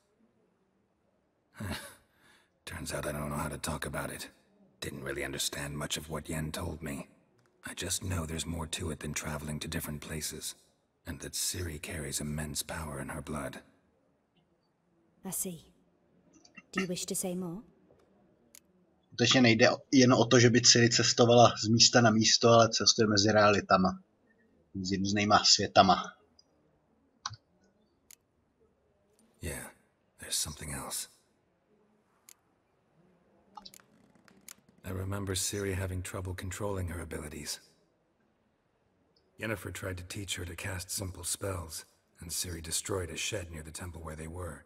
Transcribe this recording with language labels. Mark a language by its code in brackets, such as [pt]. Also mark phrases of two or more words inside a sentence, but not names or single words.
[en] Turns out I don't know how to talk about it. Didn't really understand much of what Yen told me. I just know there's more to it than traveling to different places, and that Ciri carries immense power in her blood. I see. Do you wish to say more? [cs] Skutečně nejde jen o to, že by Ciri cestovala z místa na místo, ale cestuje mezi realitama. s různýma světama. [en] Yeah, there's something else. I remember Ciri having trouble controlling her abilities. Yennefer tried to teach her to cast simple spells, and Ciri destroyed a shed near the temple where they were.